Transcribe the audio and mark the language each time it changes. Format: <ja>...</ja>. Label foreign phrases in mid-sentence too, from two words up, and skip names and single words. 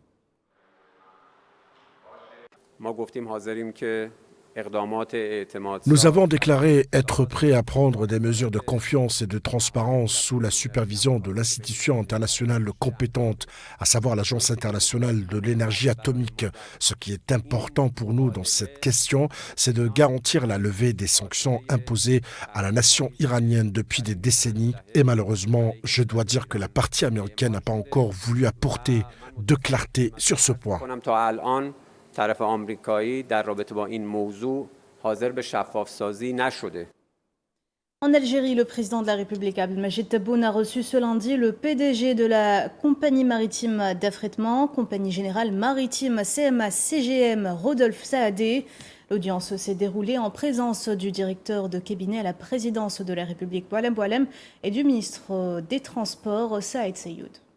<fr>Nous avons déclaré être prêts à prendre des mesures de confiance et de transparence sous la supervision de l'institution internationale compétente, à savoir l'Agence internationale de l'énergie atomique. Ce qui est important pour nous dans cette question, c'est de garantir la levée des sanctions imposées à la nation iranienne depuis des décennies. Et malheureusement, je dois dire que la partie américaine n'a pas encore voulu apporter de clarté sur ce point.</fr> <fa>طرف آمریکایی در رابطه با این موضوع حاضر به شفاف‌سازی نشده.</fa> <fr>En Algérie, le président de la République, Abdelmajid Tebboune, a reçu ce lundi le PDG de la compagnie maritime d'affrètement, compagnie générale maritime CMA-CGM, Rodolphe Saadé. L'audience s'est déroulée en présence du directeur de cabinet à la présidence de la République, Boualem Boualem, et du ministre des Transports, Saïd Seyoud.</fr>